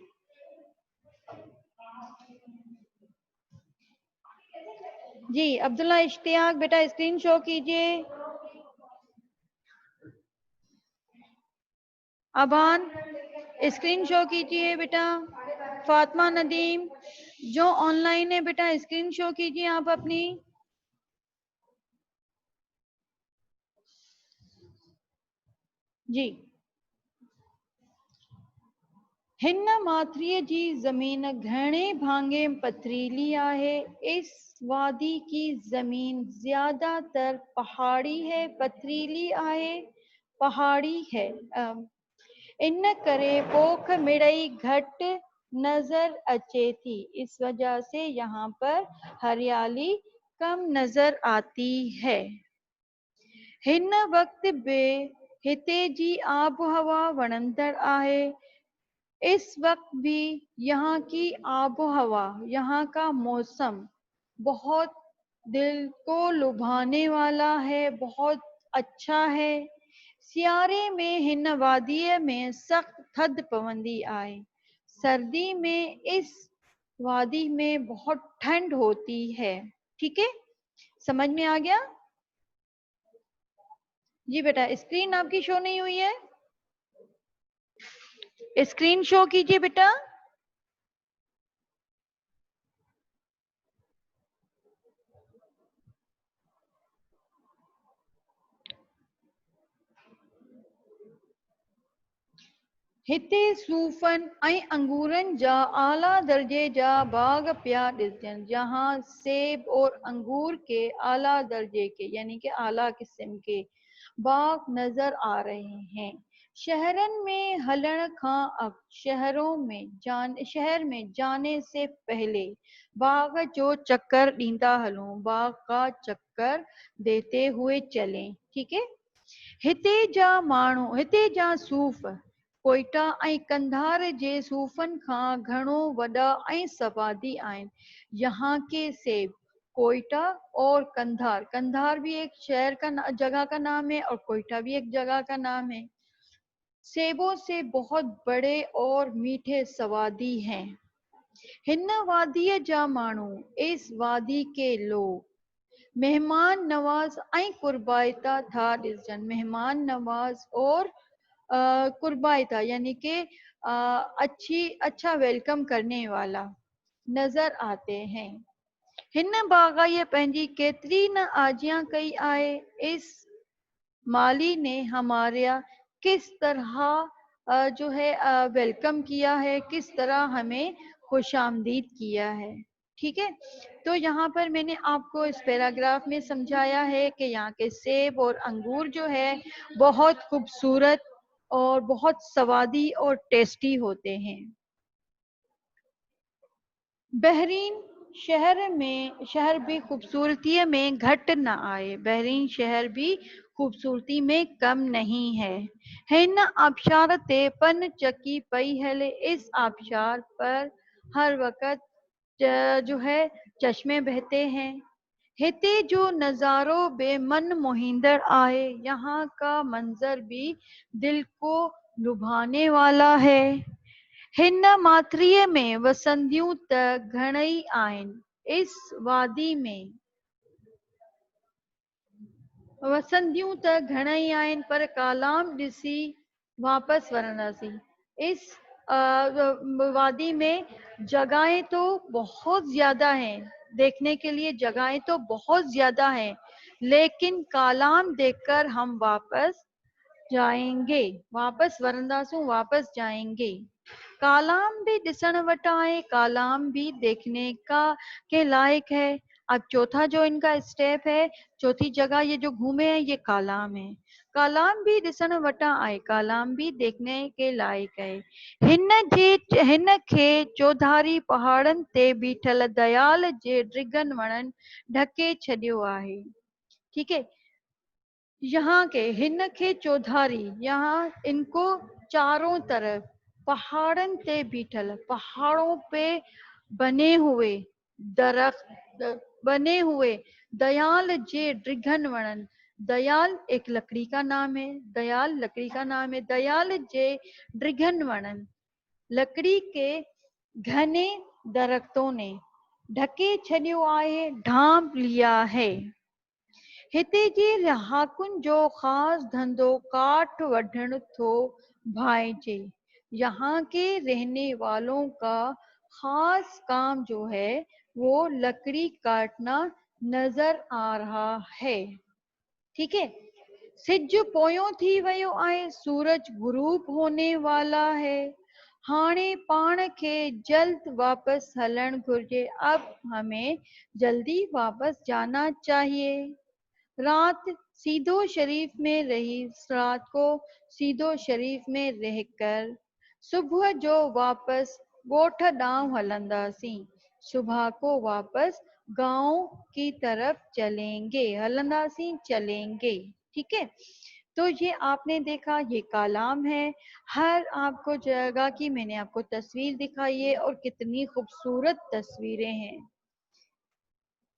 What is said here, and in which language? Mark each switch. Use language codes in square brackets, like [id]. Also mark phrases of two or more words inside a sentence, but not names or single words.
[hi] जी अब्दुल्ला इश्तियाक बेटा स्क्रीन शो कीजिए। अबान स्क्रीन शो कीजिए बेटा। फातिमा नदीम जो ऑनलाइन है बेटा स्क्रीन शो कीजिए आप अपनी। [sd] जी, हिन माथरीअ जी जमीन घणे भांगे पथरीली आहे, [hi] इस वादी की जमीन ज्यादातर पहाड़ी है, [sd] पथरीली आहे, [hi] पहाड़ी है, [sd] इन करे पोख मिड़ई घट नजर अचे थी, [hi] इस वजह से यहाँ पर हरियाली कम नजर आती है। [sd] हिन वक्त बे हिते जी आब हवा वणंदड़ आहे, [hi] इस वक्त भी यहाँ की आबो हवा, यहाँ का मौसम बहुत दिल को लुभाने वाला है, बहुत अच्छा है। [sd] सियारे में हिन वादीअ में सख्त थधि पवंदी आहे, [hi] सर्दी में इस वादी में बहुत ठंड होती है। ठीक है, समझ में आ गया? जी बेटा, स्क्रीन आपकी शो नहीं हुई है, स्क्रीन शो कीजिए बेटा। [sd] हिते सूफ़नि ऐं अंगूरनि जा आला दर्जे जा बाग पिया ॾिसजनि, [hi] जहाँ सेब और अंगूर के आला दर्जे के यानी कि आला किस्म के बाग नजर आ रहे हैं। [sd] शहरन में हलण खां [hi] शहर में जाने से पहले [sd] बाग जो चक्कर ॾींदा हलूं, [hi] बाग का चक्कर देते हुए चलें। ठीक है, [sd] हिते जा सूफ़ कोयटा ऐं कंधार जे सूफ़नि खां घणो वॾा ऐं सवादी आहिनि। [hi] यहाँ के सेब, कोयटा और कंधार, कंधार भी एक जगह का नाम है और कोयटा भी एक जगह का नाम है, सेबों से बहुत बड़े और मीठे सवादी हैं। [sd] हिन वादीअ जा माण्हू, [hi] इस वादी के लोग [sd] मेहमान नवाज ऐं कुर्बाइता था ॾिसजनि, [hi] मेहमान नवाज और कुर्बाइता यानी कि अच्छा वेलकम करने वाला नजर आते हैं। [sd] हिन बाग़ाई पंहिंजी केतिरी न आजियां कई आहे, [hi] इस माली ने हमारा किस तरह जो है वेलकम किया है, किस तरह हमें खुशामदीद किया है। ठीक है, तो यहाँ पर मैंने आपको इस पैराग्राफ में समझाया है कि यहाँ के सेब और अंगूर जो है बहुत खूबसूरत और बहुत स्वादी और टेस्टी होते हैं। बहरीन शहर भी खूबसूरती में [sd] घट न आए, [hi] बहरीन शहर भी खूबसूरती में कम नहीं है। [sd] हिन आबशार ते पन चकी पई हले, [hi] इस आबशार पर हर वक्त जो है चश्मे बहते हैं। [sd] हिते जो नज़ारो बेमन मोहिंदड़ आहे, [hi] यहाँ का मंजर भी दिल को लुभाने वाला है। [sd] हिन माथरीअ में वसंदियूं त घणई आहिनि, [hi] इस वादी में [sd] वसंदियूं त घणई आहिनि, पर कालाम ॾिसी वापस वरंदासीं। [hi] इस वादी में जगहें तो बहुत ज्यादा हैं, देखने के लिए जगहें तो बहुत ज्यादा हैं, लेकिन कालाम देखकर हम वापस जाएंगे, [sd] वापस वरंदासूं, [hi] वापस जाएंगे। [sd] कालाम भी ॾिसण वटि आहे, [hi] कालाम भी देखने का के लायक है। अब चौथा जो इनका स्टेप है, चौथी जगह ये जो घूमे हैं ये कालाम है। [sd] कालाम भी ॾिसण वटा आहे, [hi] कालाम भी देखने के लायक है। [sd] हिन खे चौधारी पहाड़नि ते बीठल दयाल जे डिघनि वणनि ढके छॾियो आहे। [hi] ठीक है, यहाँ के [sd] हिन खे चौधारी, [hi] यहाँ इनको चारों तरफ पहाड़न [sd] ते बीठल, [hi] पहाड़ों पे बने हुए दरख्त, बने हुए [sd] दयाल जे डिघन वणन, [hi] दयाल एक लकड़ी का नाम है, दयाल लकड़ी का नाम है, [sd] दयाल जे डिघन वणन, [hi] लकड़ी के घने दरख्तों ने [sd] ढके छॾियो आहे, [hi] ढांप लिया है। [sd] हिते जे रहाकुन जो खास धंधो काठ वढण थो भाइजे, [hi] यहाँ के रहने वालों का खास काम जो है वो लकड़ी काटना नजर आ रहा है। ठीक है, [sd] सिज पोयों थी वयो आहे, [hi] सूरज गुरूब होने वाला है, [sd] हाणे पाण खे जल्द वापस हलण घुर्जे, [hi] अब हमें जल्दी वापस जाना चाहिए। रात को [sd] सीधो शरीफ [hi] में रहकर [sd] सुबह जो वापस ॻोठ ॾांहुं हलंदासीं, [hi] सुबह को वापस गांव की तरफ चलेंगे, हलंदासीं चलेंगे। ठीक है, तो ये आपने देखा, ये कालाम है। हर आपको जगह की मैंने आपको तस्वीर दिखाई है और कितनी खूबसूरत तस्वीरें हैं।